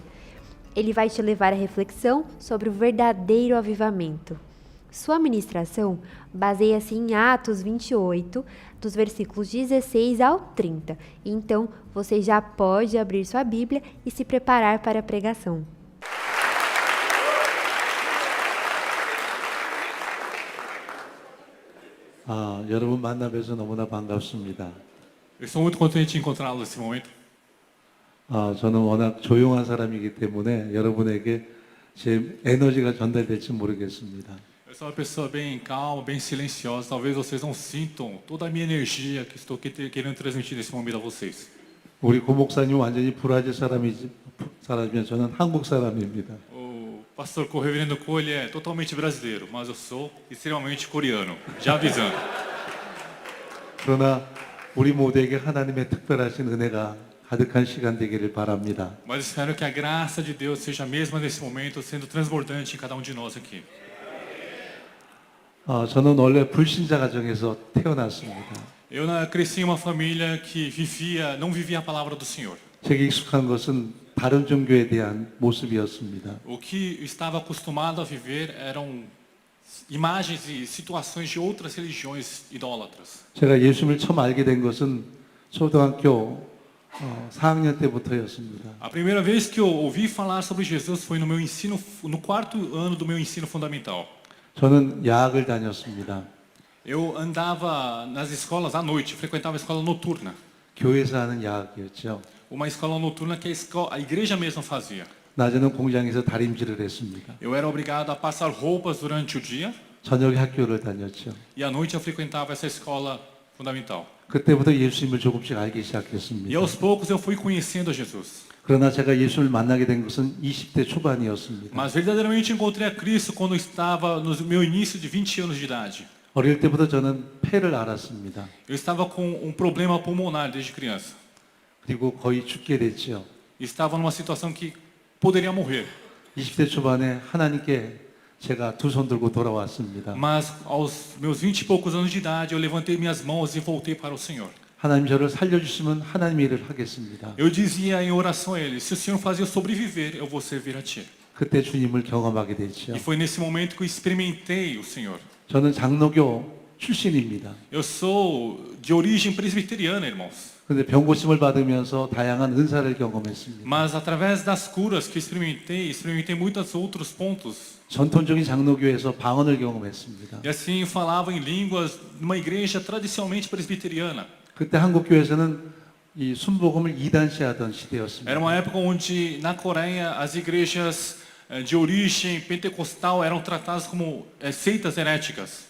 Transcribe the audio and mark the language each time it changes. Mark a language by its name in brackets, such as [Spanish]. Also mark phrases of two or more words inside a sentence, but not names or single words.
[Portuguese] Ele vai te levar à reflexão sobre o verdadeiro avivamento. Sua ministração baseia-se em Atos 28, dos versículos 16 ao 30. Então, você já pode abrir sua Bíblia e se preparar para a pregação. [Korean] 여러분 만나 뵈서 너무나 반갑습니다. [Portuguese] Eu estou muito contente de encontrá-lo nesse momento. [Korean] 저는 워낙 조용한 사람이기 때문에 여러분에게 제 에너지가 전달될지 모르겠습니다. [Portuguese] Eu sou uma pessoa bem calma, bem silenciosa. Talvez vocês não sintam toda a minha energia que estou querendo transmitir nesse momento a vocês. [Korean] 우리 고 목사님 완전히 브라질 사람이면 저는 한국 사람입니다. [Portuguese] O pastor Reverendo Cole é totalmente brasileiro, mas eu sou extremamente coreano. Já avisando. [Korean] 그러나 우리 모두에게 하나님의 특별하신 은혜가 가득한 시간 되기를 바랍니다. [Portuguese] Mas espero que a graça de Deus seja a mesma nesse momento, sendo transbordante em cada um de nós aqui. [Korean] 저는 원래 불신자 가정에서 태어났습니다. [Portuguese] Eu cresci em uma família que não vivia a palavra do Senhor. [Korean] 제게 익숙한 것은 다른 종교에 대한 모습이었습니다. [Portuguese] O que eu estava acostumado a viver eram imagens e situações de outras religiões idólatras. [Korean] 제가 예수님을 처음 알게 된 것은 초등학교 4학년 때부터였습니다. [Portuguese] A primeira vez que eu ouvi falar sobre Jesus foi no quarto ano do meu ensino fundamental. [Korean] 저는 야학을 다녔습니다. [Portuguese] Eu andava nas escolas à noite, frequentava a escola noturna. [Korean] 교회에서 하는 야학이었죠. [Portuguese] Uma escola noturna que a igreja mesma fazia. [Korean] 낮에는 공장에서 다림질을 했습니다. [Portuguese] Eu era obrigado a passar roupas durante o dia [Korean] 저녁에 학교를 다녔죠. [Portuguese] e à noite eu frequentava essa escola fundamental. [Korean] 그때부터 예수님을 조금씩 알기 [Portuguese] E [Korean] 시작했습니다. [Portuguese] aos poucos eu fui conhecendo a Jesus. [Korean] 그러나 제가 예수를 만나게 된 것은 20대 초반이었습니다. [Portuguese] Mas verdadeiramente encontrei a Cristo quando eu estava no meu início de 20 anos de idade. [Korean] 어릴 때부터 저는 폐를 앓았습니다. [Portuguese] Eu estava com problema pulmonar desde criança. [Korean] 그리고 거의 죽게 됐죠. [Portuguese] Estava numa situação que poderia morrer. [Korean] 20대 초반에 하나님께 제가 두 손 들고 돌아왔습니다. [Portuguese] Mas aos meus 20 e poucos anos de idade, eu levantei minhas mãos e voltei para o Senhor. [Korean] 하나님 저를 살려주시면 하나님의 일을 하겠습니다. [Portuguese] Eu dizia em oração a Ele, se o Senhor fazer eu sobreviver, eu vou servir a Ti. [Korean] 그때 주님을 경험하게 됐죠. [Portuguese] E foi nesse momento que eu experimentei o Senhor. [Korean] 저는 장로교 출신입니다. [Portuguese] Eu sou de origem presbiteriana, irmãos. [Korean] 그런데 병고침을 받으면서 다양한 은사를 경험했습니다. [Portuguese] Mas através das curas que experimentei muitos outros pontos. [Korean] 전통적인 장로교에서 방언을 경험했습니다. [Portuguese] E assim falava em línguas numa igreja tradicionalmente presbiteriana. [Korean] 그때 한국 교회에서는 이 순복음을 이단시하던 시대였습니다. [Portuguese] Era uma época onde na Coreia as igrejas de origem pentecostal eram tratadas como seitas heréticas.